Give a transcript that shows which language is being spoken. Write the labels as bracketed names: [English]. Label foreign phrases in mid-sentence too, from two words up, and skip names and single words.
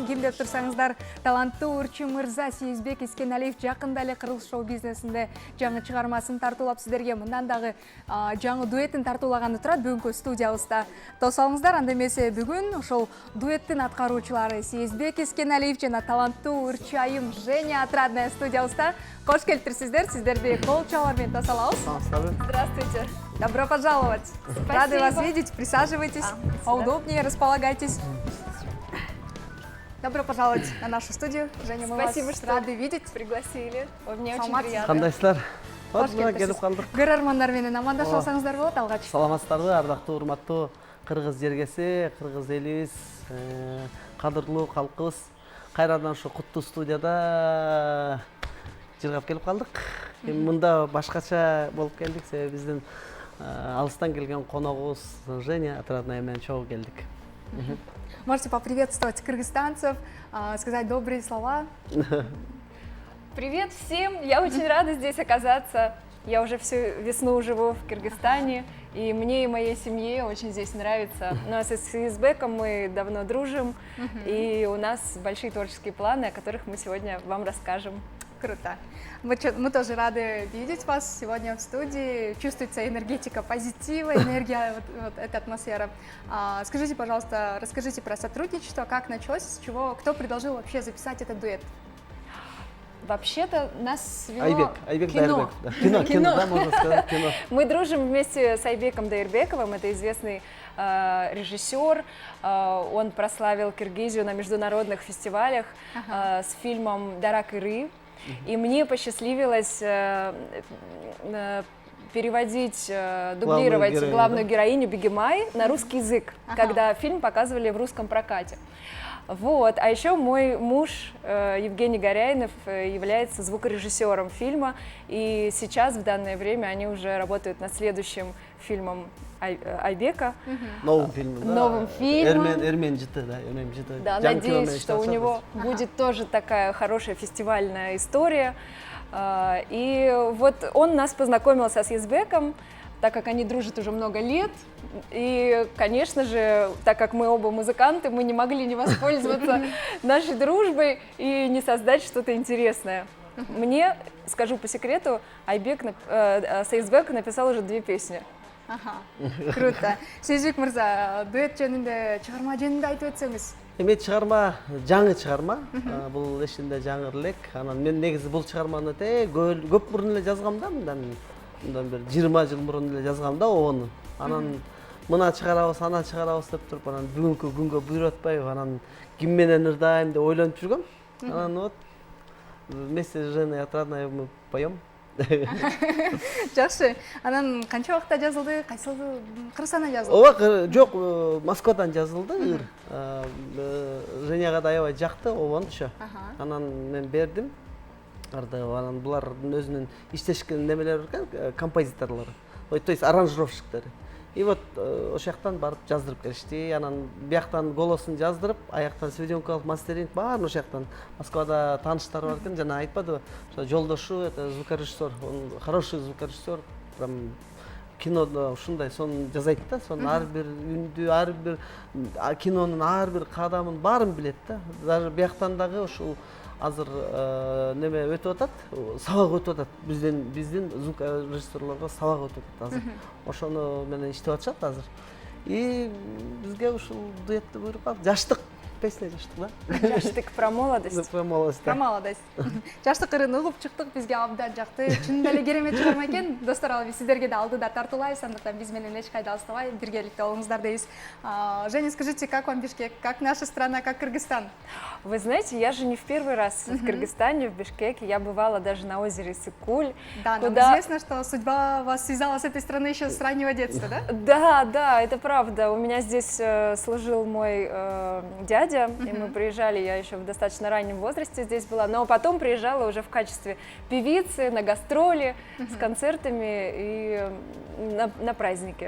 [Kyrgyz] Ким деп турсаңыздар, таланттуу ырчы мырза Сейизбек Искеналиев жакында эле кыргыз шоу бизнесинде жаңы чыгармасын тартуулап сиздерге мындан дагы жаңы дуэтин тартуулаганы турат бүгүнкү студиябызда. Тосалыңыздар, анда эмесе бүгүн ошол дуэттин аткаруучулары Сейизбек Искеналиев жана таланттуу ырчы айым Женя Отрадная студиябызда. Кош келиптирсиздер, сиздерди кол чабуулар менен тосалабыз. [Russian] Здравствуйте. Добро пожаловать. Спасибо. Рады вас видеть. Присаживайтесь. Поудобнее, располагайтесь. Добро пожаловать на нашу студию. Женя, мы Спасибо, вас что рады видеть. Пригласили. Мне очень [Kyrgyz] Саламатсыз. [Russian] приятно. [Kyrgyz] Кандайсыздар? Кош Мына келип калдык. Көрөрмандар менен амандашып алсаңыздар болот алгач. Саламатсыздарбы, ардактуу, урматтуу кыргыз жергеси, кыргыз элибиз, кадырлуу калкыбыз. Кайрадан ушу куттуу студияда жыргап келип калдык. Мында башкача болуп келдик, себеби биздин алыстан келген коногубуз Женя Отрадная менен чогуу келдик. [Russian] Можете поприветствовать кыргызстанцев, сказать добрые слова. Привет всем. Я очень рада здесь оказаться. Я уже всю весну живу в Кыргызстане, и мне и моей семье очень здесь нравится. Ну а с Сейизбеком мы давно дружим, и у нас большие творческие планы, о которых мы сегодня вам расскажем. Круто. Мы тоже рады видеть вас сегодня в студии. Чувствуется энергетика позитива, энергия, вот эта атмосфера. Скажите, пожалуйста, расскажите про сотрудничество, как началось, с чего, кто предложил вообще записать этот дуэт? Вообще-то нас свело Айбек кино. Дайырбек. Кино, да, можно сказать, кино. Мы дружим вместе с Айбеком Дайырбековым, это известный режиссер. Он прославил Киргизию на международных фестивалях с фильмом «Дарак Иры». И мне посчастливилось переводить, дублировать главную героиню Бегемай на русский язык, когда фильм показывали в русском прокате. Вот. А еще мой муж Евгений Горяинов является звукорежиссером фильма, и сейчас в данное время они уже работают над следующим фильмом Айбека. Новым фильмом, да? Новым фильмом. Эрмен жыты, да, Эрмен жыты. Да, надеюсь, что у него будет тоже такая хорошая фестивальная история. И вот он нас познакомил со Сейизбеком, так как они дружат уже много лет. И, конечно же, так как мы оба музыканты, мы не могли не воспользоваться нашей дружбой и не создать что-то интересное. Мне, скажу по секрету, Сейизбек написал уже 2 песни. Круто. [Kyrgyz] Сейизбек мырза, дуэт жөнүндө, чыгарма жөнүндө айтып өтсөңүз. Эми чыгарма жаңы чыгарма. Бул эшинде жаңы элек. Анан мен негизи бул чыгарманы көп мурун эле жазгам да, мындан бир 20 жыл мурун эле жазгам да обону. Анан мына чыгарабыз, ана чыгарабыз деп туруп, анан бүгүнкү күнгө буйруп атпайбы, анан ким менен ырдайм деп ойлонуп жүргөм. [Russian] Анан вот вместе с Женой Отрадной мы поем. [Kyrgyz] Жакшы. Анан канча убакта жазылды? Кайсыл Кыргызстандан жазылды? Ооба, жок, Москвадан жазылды. Женяга да аябай жакты обончу. Анан мен бердим. Анан булардын өзүнүн иштешкен немелери бар экен, композиторлору. [Russian] То есть [Kyrgyz] аранжировщиктери. И вот ошол жактан барып жаздырып келишти. Анан бияктан голосун жаздырып, аяктан сведенкалык мастеринг баарын ошол жактан. Москвада тааныштар бар экен, жана айтпадыбы, ошо жолдошу, [Russian] это звукорежиссер, он хороший звукорежиссер, прям [Kyrgyz] кинодо ушундай сон жасайт да, сон ар бир үндү, ар бир кинонун ар бир кадамын баарын билет да. Даже бияктан дагы ушул азыр неме өтүп атат, сабак өтүп атат. Биздин звукорежиссерлорго сабак өтүп атат азыр. Ошону менен иштеп атышат азыр. И бизге ушул дуэтти буйруп калды. Жаштык песня жаштык да. [Russian] Жаштык про молодость. Про молодость. Про молодость. [Kyrgyz] Жаштык ырын угуп чыктык, бизге абдан жакты. Чынында эле керемет чыгарма экен. Достор, ал сиздерге да алдыда тартуулайбыз, андыктан биз менен эч кайда алыстабай биргеликте болуңуздар дейбиз. [Russian] Женя, скажите, как вам Бишкек? Как наша страна, как Кыргызстан? Вы знаете, я же не в первый раз в Кыргызстане, в Бишкеке. Я бывала даже на озере Сыкуль. Да, нам известно, что судьба вас связала с этой страной еще с раннего детства, да? Да, это правда. У меня здесь служил мой дядя, и мы приезжали, я еще в достаточно раннем возрасте здесь была, но потом приезжала уже в качестве певицы на гастроли с концертами и на праздники.